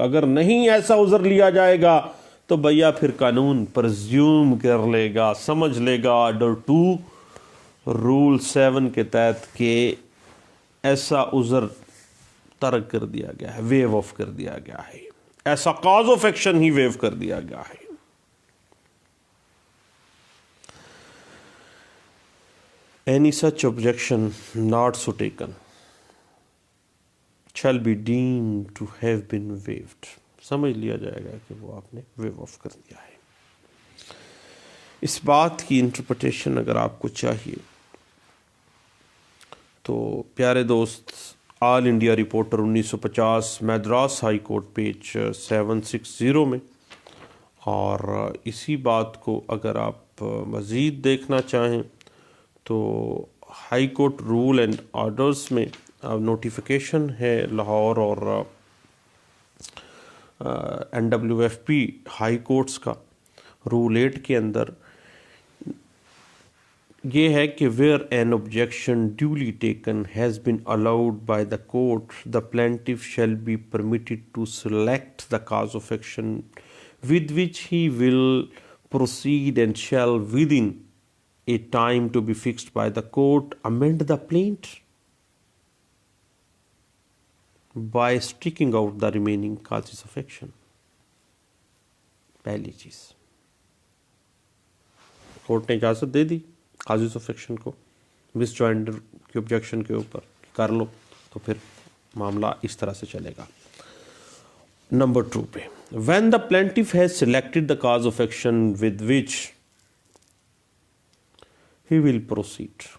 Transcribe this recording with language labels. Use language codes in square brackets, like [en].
[ur] اگر نہیں ایسا عذر لیا جائے گا تو بھیا پھر قانون پرزیوم کر لے گا, سمجھ لے گا آرڈر 2 رول 7 کے تحت کہ ایسا عذر ترک کر دیا گیا ہے, ویو آف کر دیا گیا ہے, ایسا cause of action he view کر دیا گیا ہے. [en] Any such objection not so taken shall be deemed to have been waived. [ur] سمجھ لیا جائے گا کہ وہ آپ نے ویو آف کر دیا ہے. اس بات کی انٹرپریٹیشن اگر آپ کو چاہیے تو پیارے دوست آل India reporter 1950 میدراس high court page 760 میں، اور اسی بات کو اگر آپ مزید دیکھنا چاہیں تو high court role and orders میں نوٹیفیکیشن ہے لاہور اور NWFP ہائی کورٹس کا رول 8 کے اندر یہ ہے کہ [en] where an objection duly taken has been allowed by the court, the plaintiff shall be permitted to select the cause of action with which he will proceed and shall within a time to be fixed by the court amend the plaint by striking out the remaining causes of action. [ur] پہلی چیز court نے اجازت دے دی causes of action کو مس جوائنڈر کی objection کے اوپر کر لو، تو پھر معاملہ اس طرح سے چلے گا. نمبر 2 پہ [en] when the plaintiff has selected the cause of action with which he will proceed,